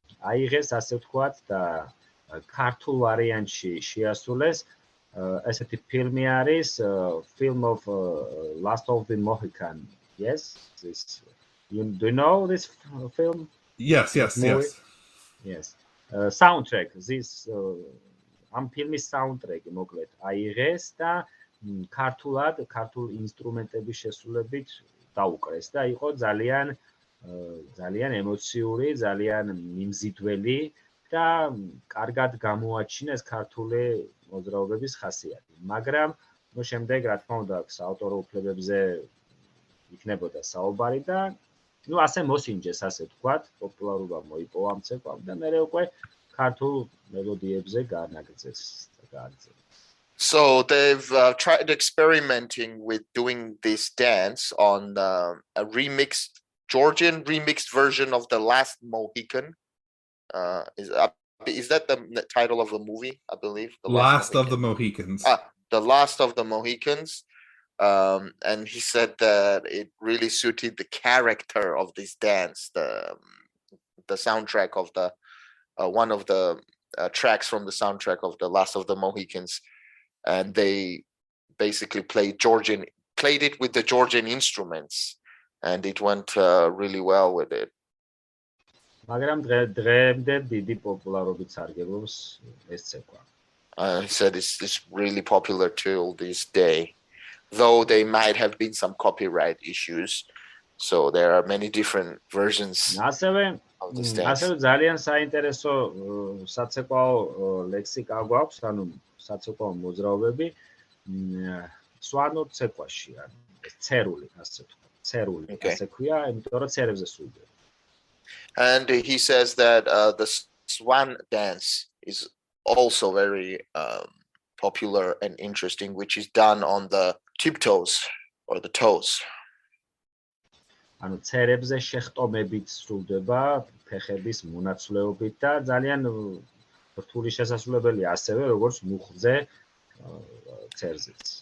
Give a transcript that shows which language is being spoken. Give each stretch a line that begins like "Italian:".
Georgian: აიღეს, ასე ვთქვათ, და ქართულ ვარიანტში შეასრულეს. ესეთი ფილმი არის
English: Film of Last of the Mohican. Yes? Do you know this film? Yes. Yes. Soundtrack. This
Georgian: ამ ფილმის საუნდტრეკი მოკლედ აიღეს და ქართულ ინსტრუმენტების შესრულებით დაუკრეს და იყო ძალიან ემოციური, ძალიან მიმზიდველი და კარგად გამოაჩინეს ქართული მოძრაობების ხასიათი. მაგრამ ნუ შემდეგ რა თქმა უნდა საავტორო უფლებებზე იქნებოდა საუბარი და ნუ ასე მოსინჯეს, ასე ვთქვათ, პოპულარობა მოიპოვა ამ ცეკვამ და მერე უკვე ქართულ მელოდიებზე გაანაგრძეს და გააგრძელეს.
English: So they've tried experimenting with doing this dance on a Georgian remixed version of The Last Mohican. Is that the title of the movie? I believe. The Last of the Mohicans. The Last of the Mohicans. And he said that it really suited the character of this dance. The soundtrack of the one of the tracks from the soundtrack of The Last of the Mohicans. And they basically played it with the Georgian instruments, and it went really well with it.
Georgian: მაგრამ დღემდე დიდი პოპულარობით სარგებლობს ეს ცეკვა.
English: He said it's really popular till this day, though they might have been some copyright issues. So there are many different versions
Georgian: ასევე
English: of this dance.
Georgian: ასევე ძალიან საინტერესო საცეკვაო ლექსიკა გვაქვს, ანუ საცეკვაო მოძრაობები სვანურ ცეკვაში, ანუ ცერული, ასე ვთქვათ. ცერული, ასე ქვია, იმიტომ რომ ცერებზე სულდება.
English: And he says that the swan dance is also very popular and interesting, which is done on the tiptoes or the toes.
Georgian: ანუ ცერებზე შეხტომებით სრულდება ფეხების მონაცვლეობით და ძალიან რთული შესასრულებელი ასევე როგორც მუხზე ცერზეც.